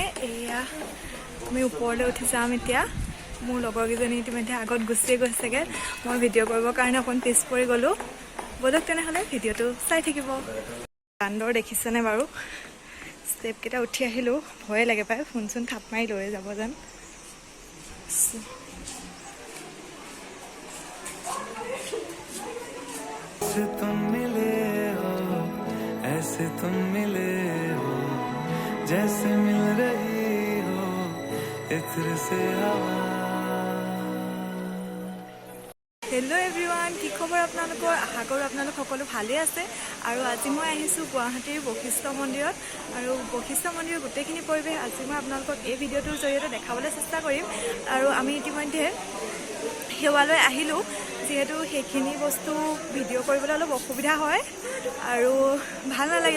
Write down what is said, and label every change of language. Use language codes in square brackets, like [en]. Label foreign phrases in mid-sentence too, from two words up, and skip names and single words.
[as] এয়া আমি ওপৰলৈ উঠি যাম এতিয়া। মোৰ লগৰকেইজনী ইতিমধ্যে আগত গুচিয়ে গৈছেগৈ। মই ভিডিঅ' কৰিবৰ কাৰণে অকণ পিছ পৰি গ'লোঁ। ব'লক তেনেহ'লে ভিডিঅ'টো চাই থাকিব। বান্দৰ দেখিছেনে বাৰু? ষ্টেপকেইটা উঠি আহিলোঁ, ভয়ে লাগে পায়, ফোন চোন থাপ মাৰি লৈ যাব যেন। [hi] तुम मिले हो ऐसे तुम मिले हो जैसे मिल रही हो इत्र से हवा। [en] Hello everyone, [as] কি খবৰ আপোনালোকৰ? আশা কৰোঁ আপোনালোক সকলো ভালেই আছে। আৰু আজি মই আহিছোঁ গুৱাহাটীৰ বশিষ্ঠ মন্দিৰত। আৰু বশিষ্ঠ মন্দিৰৰ গোটেইখিনি পৰিৱেশ আজি মই আপোনালোকক এই ভিডিঅ'টোৰ জৰিয়তে দেখাবলৈ চেষ্টা কৰিম। আৰু আমি ইতিমধ্যে সেৱালৈ আহিলোঁ, যিহেতু সেইখিনি বস্তু ভিডিঅ' কৰিবলৈ অলপ অসুবিধা হয় আৰু ভাল নালাগে।